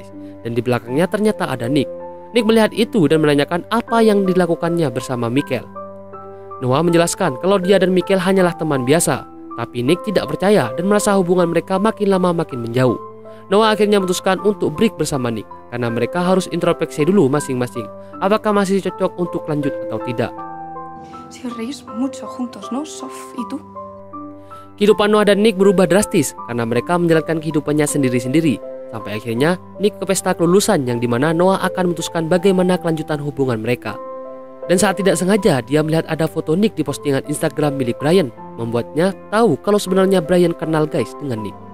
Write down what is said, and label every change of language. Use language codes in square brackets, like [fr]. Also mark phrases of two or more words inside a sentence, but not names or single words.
[id] Dan di belakangnya ternyata ada Nick. Nick melihat itu dan menanyakan apa yang dilakukannya bersama Michael. Noah menjelaskan kalau dia dan Michael hanyalah teman biasa, tapi Nick tidak percaya dan merasa hubungan mereka makin lama makin menjauh. Noah akhirnya memutuskan untuk break bersama Nick karena mereka harus introspeksi dulu masing-masing apakah masih cocok untuk lanjut atau tidak. [es] Si os reís mucho juntos, ¿no, Sof? ¿Y tú? [id] Kehidupan Noah dan Nick berubah drastis karena mereka menjalankan kehidupannya sendiri-sendiri. Sampai akhirnya Nick ke pesta kelulusan yang dimana Noah akan memutuskan bagaimana kelanjutan hubungan mereka. Dan saat tidak sengaja dia melihat ada foto Nick di postingan Instagram milik Brian, membuatnya tahu kalau sebenarnya Brian kenal guys dengan Nick.